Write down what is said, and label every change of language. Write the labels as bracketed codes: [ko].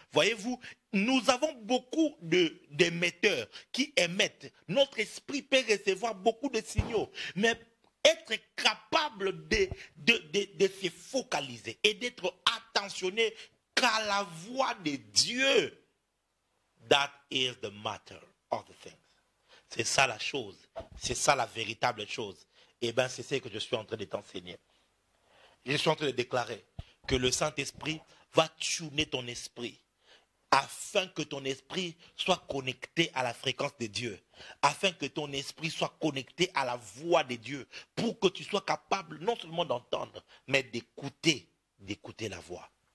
[fr] Voyez-vous, nous avons beaucoup d'émetteurs qui émettent. Notre esprit peut recevoir beaucoup de signaux, mais être capable de se focaliser et d'être attentionné qu'à la voix de Dieu. [en] That is the matter of the things. [fr] C'est ça la chose. C'est ça la véritable chose. Et bien, c'est ce que je suis en train de t'enseigner. Je suis en train de déclarer que le Saint-Esprit va tuner ton esprit afin que ton esprit soit connecté à la fréquence de Dieu, afin que ton esprit soit connecté à la voix de Dieu, pour que tu sois capable non seulement d'entendre, mais d'écouter la voix.